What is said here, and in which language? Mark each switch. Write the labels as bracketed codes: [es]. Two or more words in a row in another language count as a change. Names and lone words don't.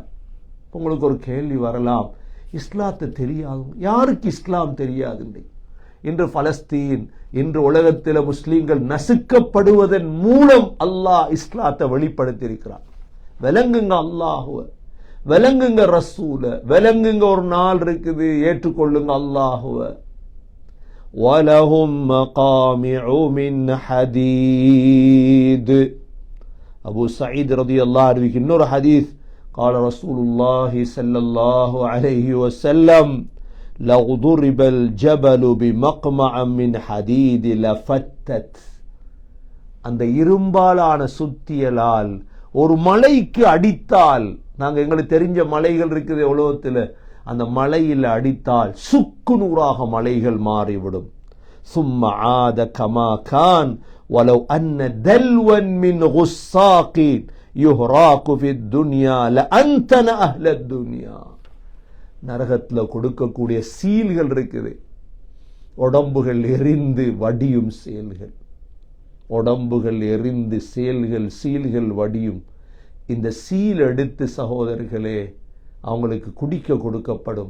[ta] உங்களுக்கு ஒரு கேள்வி வரலாம், இஸ்லாத்தை தெரியாது, யாருக்கு இஸ்லாம் தெரியாது? இன்று பலஸ்தீன், இன்று உலகத்தில் முஸ்லீம்கள் நசுக்கப்படுவதன் மூலம் அல்லாஹ் இஸ்லாத்தை வெளிப்படுத்தி இருக்கிறார். விளங்குங்க அல்லாஹுவ, விளங்குங்க ரசூல, விளங்குங்க ஒரு நாள் இருக்குது, ஏற்றுக்கொள்ளுங்க அல்லாஹுவ. [ar] وَلَهُمْ مَقَامِعُ مِنْ حَدِيدٍ. [ta] அபு சயீத் [ar] رضي الله عنه [ta] இன்னொரு ஹதீஸ், [ar] قال رسول الله صلى الله عليه وسلم لو ضرب الجبل بمقمع من حديد لفتت. [ta] அந்த இரும்பாலான சுத்தியலால் ஒரு மலைக்கு அடித்தால், நாங்க எங்களுக்கு தெரிஞ்ச மலைகள் இருக்குது உலகத்தில், அந்த மலையில் அடித்தால் சுக்கு நூறாக மலைகள் மாறிவிடும். [ar] ثم عاد كما كان ولو أن دلوا من غساق يهراق في الدنيا لأنتن أهل الدنيا. [ta] நரகத்தில் கொடுக்கக்கூடிய சீல்கள் இருக்குது, உடம்புகள் எரிந்து வடியும் செயல்கள், உடம்புகள் எரிந்து செயல்கள் சீல்கள் வடியும். இந்த சீல் எடுத்து சகோதரர்களே அவங்களுக்கு குடிக்க கொடுக்கப்படும்.